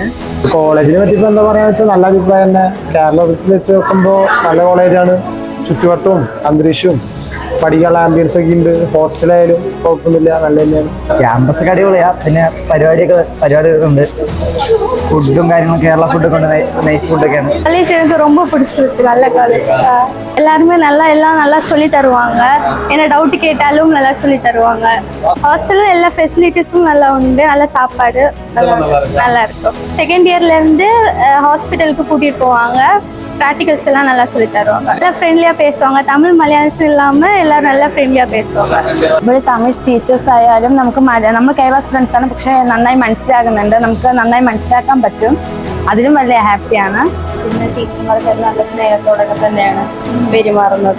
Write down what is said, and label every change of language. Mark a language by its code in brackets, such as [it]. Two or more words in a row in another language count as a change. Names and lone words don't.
[ml] കോളേജിനെ പറ്റി എന്താ പറയാന്ന് വെച്ചാൽ നല്ല അഭിപ്രായം തന്നെ. കേരളത്തിൽ വെച്ച് നോക്കുമ്പോൾ നല്ല കോളേജാണ്. ചുറ്റുവട്ടവും അന്തരീക്ഷവും പഠിക്കാനുള്ള ആംബിയൻസ് ഒക്കെ ഉണ്ട്. ഹോസ്റ്റലായാലും കുഴപ്പമൊന്നുമില്ല, നല്ല തന്നെയാണ്. ക്യാമ്പസ് ഒക്കെ അടിപൊളിയാ. പിന്നെ പരിപാടികളുണ്ട്. ഫുഡും കാര്യങ്ങളും കേരള ഫുഡൊക്കെ ഉണ്ട്. നൈസ് ഫുഡൊക്കെയാണ്. [ta] காலேஜ் எனக்கு ரொம்ப பிடிச்சிருக்கு. நல்ல காலேஜ். எல்லாருமே எல்லாம் நல்லா சொல்லி தருவாங்க. என்ன டவுட் கேட்டாலும் நல்லா சொல்லி தருவாங்க. ஹாஸ்டல்ல எல்லா ஃபெசிலிட்டிஸும் நல்லா உண்டு. நல்ல சாப்பாடு நல்லா இருக்கும். செகண்ட் இயர்ல இருந்து ஹாஸ்பிட்டலுக்கு கூட்டிட்டு போவாங்க. ப்ராக்டிகல்ஸ் எல்லாம் நல்லா சொல்லி தருவாங்க. நல்லா ஃப்ரெண்ட்லியா பேசுவாங்க. தமிழ் மலையாளீஸ் இல்லாம எல்லாவரும் நல்ல ஃப்ரெண்ட்லியா பேசுவாங்க. [ml] ഇവിടെ തമിഴ് ടീച്ചേഴ്സ് ആയാലും നമ്മൾ കേരള സ്റ്റുഡൻസ് ആണ്, പക്ഷെ നന്നായി മനസ്സിലാകുന്നുണ്ട്. നമുക്ക് നന്നായി മനസ്സിലാക്കാൻ പറ്റും. അതിലും വലിയ ഹാപ്പിയാണ്. പിന്നെ ടീച്ചർമാർക്ക് നല്ല സ്നേഹത്തോടൊക്കെ തന്നെയാണ് പെരുമാറുന്നത്.